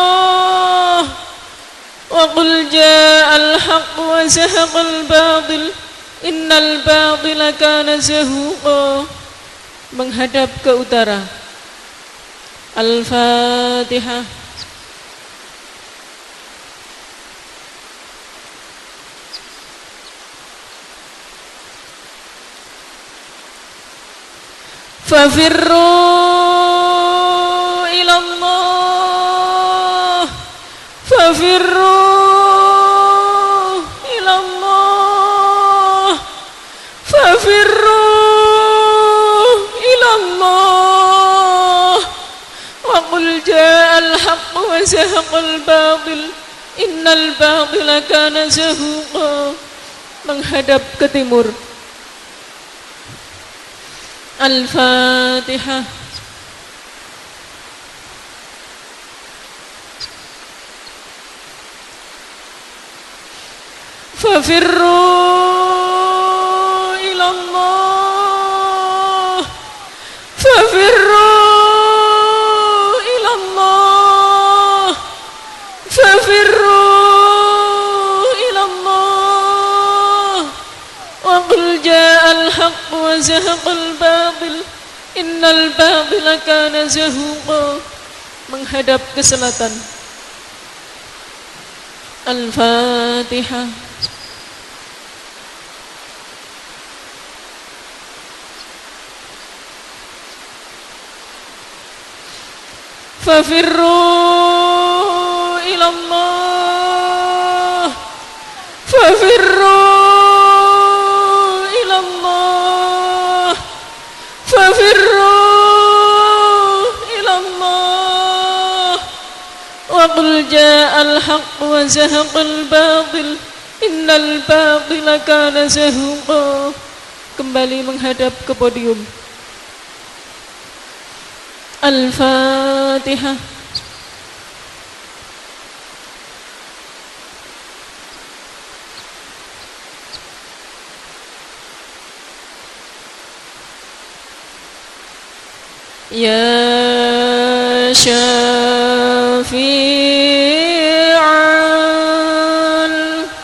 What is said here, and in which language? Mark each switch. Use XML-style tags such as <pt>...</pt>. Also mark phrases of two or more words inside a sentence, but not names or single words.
<ar>وقل جاء الحق وزهق الباطل إن الباطل كان زهوقا.</ar> <id>Menghadap ke utara. Al-Fatihah.</id> <ar>ففروا إلى الله، ففروا إلى الله، ففروا إلى الله. وقل جاء الحق وزهق الباطل إن الباطل كان زهوقا.</ar> <id>Menghadap ke timur. Al-Fatihah.</id> <ar>ففروا إلى الله، ففروا إلى الله، ففروا إلى الله. وقل جاء الحق وزهق الباطل إن الباطل كان زهوقا.</ar> <id>Menghadap ke selatan. Al-Fatihah.</id> <ar>ففروا إلى الله، ففروا إلى الله، ففروا إلى الله. وقل جاء الحق وزهق الباطل إن الباطل كان زهوقا.</ar> <id>Kembali menghadap ke podium. Al-Fatihah.</id> <ar>Ya Syafi'al</ar>